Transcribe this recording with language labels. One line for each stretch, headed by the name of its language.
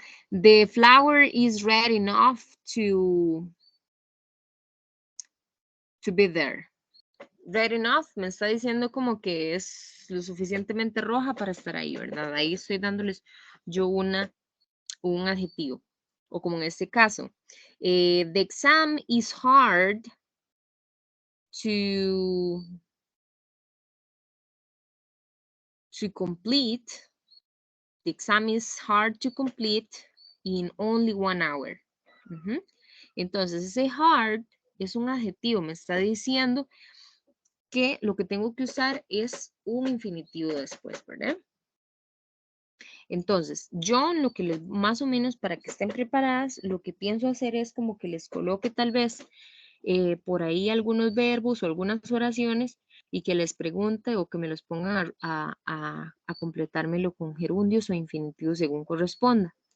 English: The flower is red enough to be there.
Spanish: Red enough me está diciendo como que es lo suficientemente roja para estar ahí, ¿verdad? Ahí estoy dándoles yo un adjetivo. O como en este caso,
English: the exam is hard to complete. The exam is hard to complete in only 1 hour.
Spanish: Entonces, ese hard es un adjetivo, me está diciendo que lo que tengo que usar es un infinitivo después, ¿verdad? Entonces, yo lo que les, más o menos para que estén preparadas, lo que pienso hacer es como que les coloque tal vez por ahí algunos verbos o algunas oraciones y que les pregunte o que me los pongan a completármelo con gerundios o infinitivos según corresponda.